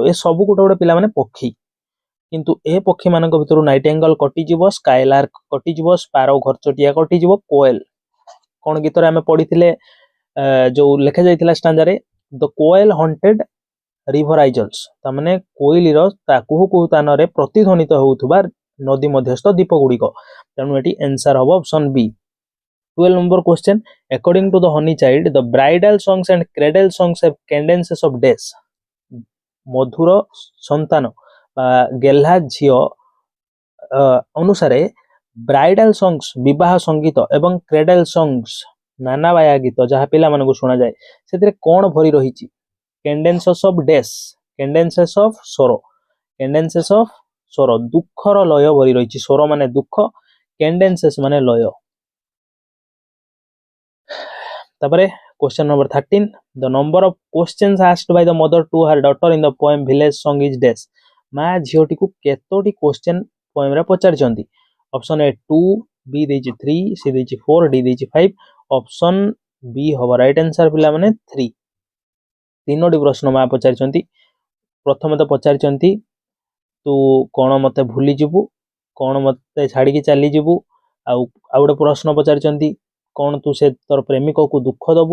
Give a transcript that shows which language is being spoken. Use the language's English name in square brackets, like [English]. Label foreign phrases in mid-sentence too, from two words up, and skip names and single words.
[Odia] ଏ ସବୁ ଗୋଟେ ପିଲାମାନେ ପକ୍ଷୀ, କିନ୍ତୁ ଏ ପକ୍ଷୀ ମାନଙ୍କ ଭିତରୁ ନାଇଟେଙ୍ଗଲ କଟିଯିବ, ସ୍କାଇଲାର୍କ କଟିଯିବ, ସ୍ପାରୋ ଘରଚଟିଆ କଟିଯିବ, କୋଏଲ କଣ ଗୀତରେ ଆମେ ପଢିଥିଲେ ଯୋଉ ଲେଖା ଯାଇଥିଲା ଷ୍ଟାଞ୍ଜାରେ, [English] the koel haunted river isles, [Odia] ତାମାନେ କୋଇଲିର କୁହୁ କୁହୁ ସ୍ଥାନରେ ପ୍ରତିଧ୍ୱନିତ ହେଉଥିବା ନଦୀ ମଧ୍ୟସ୍ଥ ଦ୍ୱୀପ ଗୁଡିକ। ତେଣୁ ଏଠି ଆନ୍ସର ହବ [English] option B. 12 number question, according to the honey child, the bridal songs and cradle songs have cadences of days. [Odia] ମଧୁର ସନ୍ତାନ ବା ଗେହ୍ଲା ଝିଅ ଅନୁସାରେ [English] bridal songs [Odia] ବିବାହ ସଙ୍ଗୀତ ଏବଂ [English] cradle songs [Odia] ନାନାବାୟା ଗୀତ ଯାହା ପିଲାମାନଙ୍କୁ ଶୁଣାଯାଏ, ସେଥିରେ କଣ ଭରି ରହିଛି? [English] cadences of days, cadences of [Odia] ସ୍ୱର, ଦୁଃଖର ଲୟ ଭରି ରହିଛି। ସ୍ୱର ମାନେ ଦୁଃଖ, କ୍ୟାଡେନ୍ସେସ୍ ମାନେ ଲୟ। [English] ତାପରେ question number 13, the number of questions asked by the mother to her daughter in the poem village song is dash. [Odia] ମା ଝିଅଟିକୁ କେତୋଟି [English] question poemରେ [Odia] ପଚାରିଛନ୍ତି? [English] option A [Odia] 2, ବି ଦେଇଛି 3, ସି ଦେଇଛି 4, ଡି ଦେଇଛି 5। [English] option B [Odia] ହବ [English] right answer [Odia] ପିଲାମାନେ 3। ତିନୋଟି ପ୍ରଶ୍ନ ମା ପଚାରିଛନ୍ତି। ପ୍ରଥମେ ତ ପଚାରିଛନ୍ତି ତୁ କଣ ମତେ ଭୁଲିଯିବୁ, କଣ ମତେ ଛାଡିକି ଚାଲିଯିବୁ, ଆଉ ଗୋଟେ ପ୍ରଶ୍ନ ପଚାରିଛନ୍ତି କଣ ତୁ ସେ ତୋର ପ୍ରେମିକକୁ ଦୁଃଖ ଦବୁ।